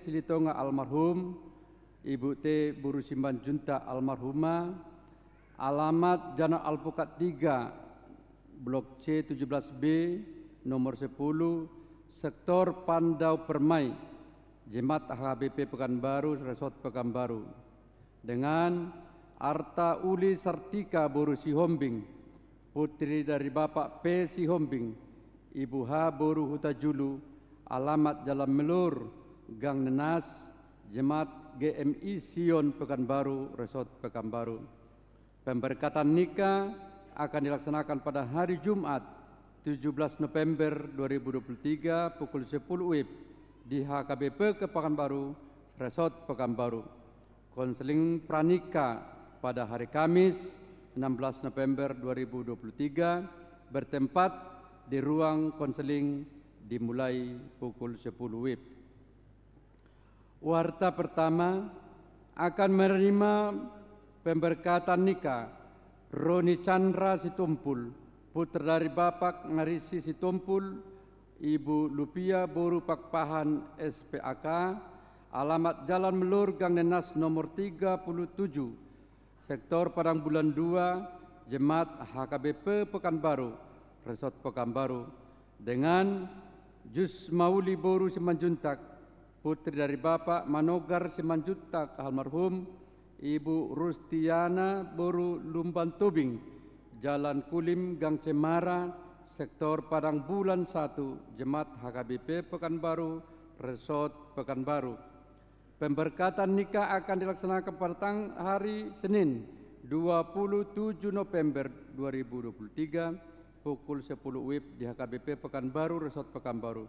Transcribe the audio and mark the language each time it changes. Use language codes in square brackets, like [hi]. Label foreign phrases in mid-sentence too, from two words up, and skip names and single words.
[id] Silitonga almarhum, Ibu T. Buru Simban Junta almarhumah, alamat Jalan Alpukat 3, Blok C 17B, nomor 10, Sektor Pandau Permai, Jemaat HKBP Pekanbaru, Resort Pekanbaru, dengan Arta Uli Sartika Boru Sihombing, putri dari Bapak P. Sihombing, Ibu H. Boru Hutajulu, alamat Jalan Melur, Gang Nenas, Jemaat GMI Sion Pekanbaru, Resort Pekanbaru. Pemberkatan nikah akan dilaksanakan pada hari Jumat 17 November 2023 pukul 10 WIB di HKBP Pekanbaru, Resort Pekanbaru. Konseling pranikah pada hari Kamis 16 November 2023 bertempat di ruang konseling dimulai pukul 10 WIB. Warta pertama, akan menerima pemberkatan nikah Roni Chandra Situmpul, putra dari Bapak Ngarisi Situmpul, Ibu Lupia Boru Pakpahan SPAK, alamat Jalan Melur Gang Nenas nomor 37, Sektor Padang Bulan 2, Jemaat HKBP Pekanbaru, Resort Pekanbaru, dengan Jus Mauli Boru Simanjuntak, putri dari Bapak Manogar Simanjuntak almarhum, Ibu Rustiana Boru Lumban Tubing, Jalan Kulim Gang Cemara, Sektor Padang Bulan 1, Jemaat HKBP Pekanbaru, Resort Pekanbaru. Pemberkatan nikah akan dilaksanakan pada hari Senin 27 November 2023 pukul 10 WIB di HKBP Pekanbaru, Resort Pekanbaru.